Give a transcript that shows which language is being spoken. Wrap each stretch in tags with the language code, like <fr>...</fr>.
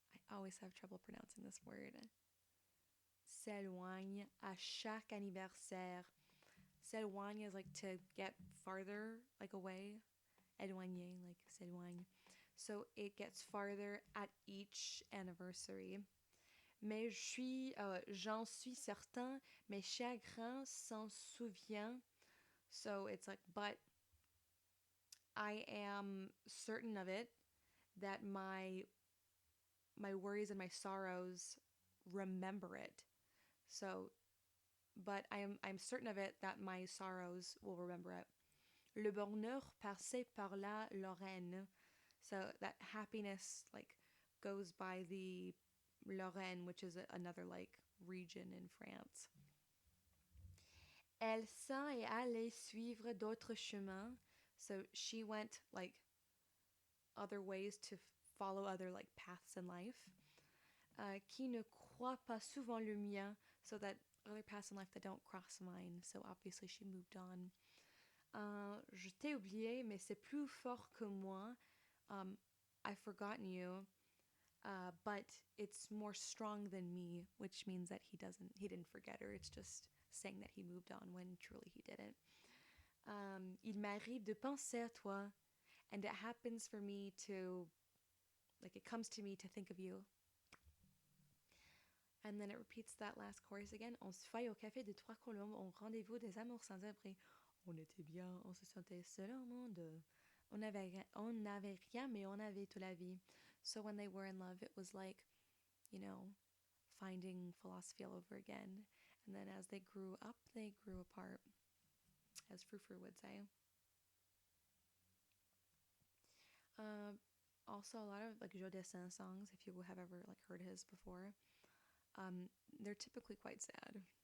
<en>I always have trouble pronouncing this word.</en> <fr>S'éloigne à chaque anniversaire.</fr> <en>S'éloigne is like to get farther, like away. Éloigné, like s'éloigne. So it gets farther at each anniversary.</en> <fr>Mais j'en suis certain, mes chagrins s'en souvient.</fr> <en>So it's like, but I am certain of it, that my worries and my sorrows remember it. So, but I'm certain of it that my sorrows will remember it.</en> <fr>Le bonheur passait par la Lorraine.</fr> <en>So that happiness like goes by the Lorraine, which is another like region in France.</en> <fr>Elle s'en est allée suivre d'autres chemins.</fr> <en>So she went like other ways to follow other like paths in life.</en> <fr>Qui ne croit pas souvent le mien.</fr> <en>So that other paths in life that don't cross mine. So obviously she moved on.</en> <fr>Je t'ai oublié, mais c'est plus fort que moi.</fr> <en>I've forgotten you, but it's more strong than me, which means that he didn't forget her. It's just saying that he moved on when truly he didn't.</en> <fr>Il m'arrive de penser à toi,</fr> <en>and it happens for me to, like it comes to me to think of you. And then it repeats that last chorus again.</en> <fr>On se faille au café de Trois Colombes, au rendez-vous des amours sans abri. On était bien, on se sentait seul au monde. On n'avait rien, mais on avait toute la vie.</fr> <en>So when they were in love, it was like, finding philosophy all over again. And then as they grew up, they grew apart, as Frou would say. Also, a lot of like Joe Dessin songs, if you have ever like heard his before, they're typically quite sad.</en>